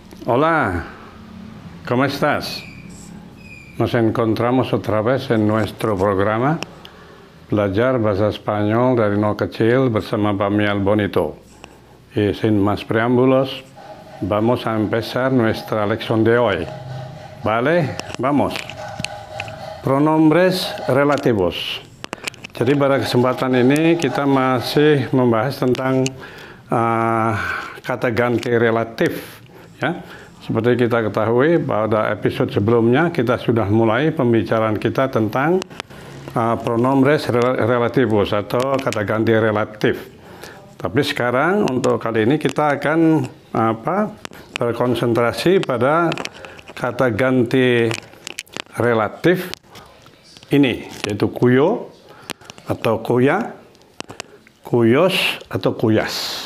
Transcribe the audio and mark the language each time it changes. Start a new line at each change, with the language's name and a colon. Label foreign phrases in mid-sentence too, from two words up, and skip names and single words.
Spanish: Hola, ¿cómo estás? Nos encontramos otra vez en nuestro programa Belajar Bahasa Spanyol dari Nol Kecil bersama Bamiel Bonito. Y sin más preámbulos, vamos a empezar nuestra lección de hoy. Vale, vamos. Pronombres relativos.
Indonesian: Jadi pada kesempatan ini kita masih membahas tentang kata ganti relatif. Ya, seperti kita ketahui pada episode sebelumnya kita sudah mulai pembicaraan kita tentang
Spanish: pronombres relativos
Indonesian: atau kata ganti relatif. Tapi sekarang untuk kali ini kita akan berkonsentrasi pada kata ganti relatif ini, yaitu kuyo atau kuya, kuyos atau kuyas.